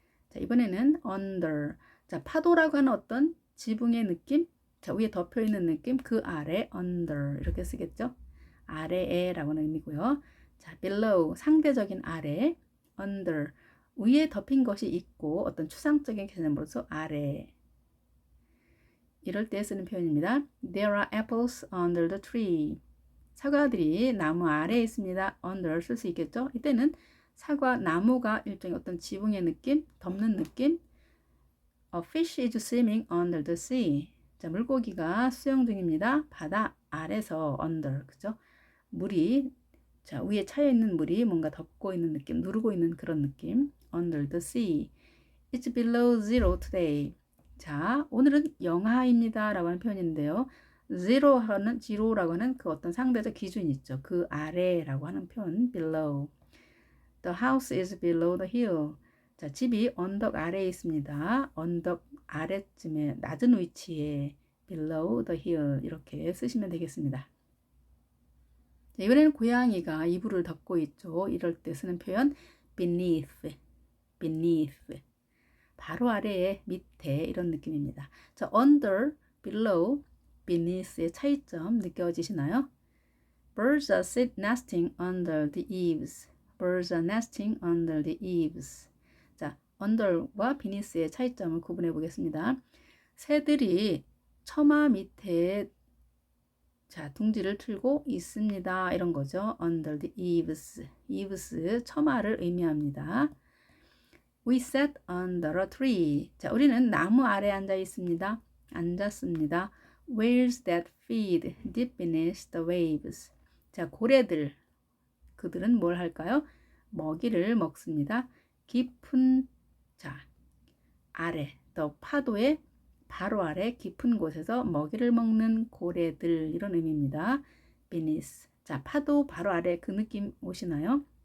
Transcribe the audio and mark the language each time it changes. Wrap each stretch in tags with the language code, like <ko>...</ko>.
<ko>자, 이번에는 under. 자, 파도라고 하는 어떤 지붕의 느낌, 자, 위에 덮여 있는 느낌, 그 아래 under 이렇게 쓰겠죠. 아래에라고 하는 의미고요. 자, below 상대적인 아래, under 위에 덮인 것이 있고 어떤 추상적인 개념으로서 아래. 이럴 때 쓰는 표현입니다.</ko> <en>There are apples under the tree.</en> <ko>사과들이 나무 아래에 있습니다. under 쓸 수 있겠죠. 이때는 사과 나무가 일종의 어떤 지붕의 느낌, 덮는 느낌.</ko> <en>A fish is swimming under the sea.</en> <ko>자, 물고기가 수영 중입니다. 바다 아래서 under, 그죠? 물이, 자, 위에 차여 있는 물이 뭔가 덮고 있는 느낌, 누르고 있는 그런 느낌.</ko> <en>under the sea. It's below zero today.</en> <ko>자, 오늘은 영하입니다 라고 하는 표현인데요. zero라고 하는 그 어떤 상대적 기준이 있죠. 그 아래라고 하는 표현, below.</ko> <en>The house is below the hill.</en> <ko>자, 집이 언덕 아래에 있습니다. 언덕 아래쯤에 낮은 위치에</ko> <en>below the hill</en> <ko>이렇게 쓰시면 되겠습니다. 자, 이번에는 고양이가 이불을 덮고 있죠. 이럴 때 쓰는 표현 beneath, beneath. 바로 아래에, 밑에 이런 느낌입니다. 자, under, below, beneath의 차이점 느껴지시나요?</ko> <en>Birds are nesting under the eaves. Birds are nesting under the eaves.</en> <ko>자, under와 beneath의 차이점을 구분해 보겠습니다. 새들이 처마 밑에 자, 둥지를 틀고 있습니다. 이런 거죠.</ko> <en>under the eaves.</en> <ko>eaves, 처마를 의미합니다.</ko> <en>We sat under a tree.</en> <ko>자, 우리는 나무 아래 앉아 있습니다. 앉았습니다.</ko> <en>Whales that feed deep beneath the waves.</en> <ko>자, 고래들. 그들은 뭘 할까요? 먹이를 먹습니다. 깊은, 자, 아래, 더 파도의 바로 아래 깊은 곳에서 먹이를 먹는 고래들. 이런 의미입니다. beneath. 자, 파도 바로 아래 그 느낌 오시나요?</ko>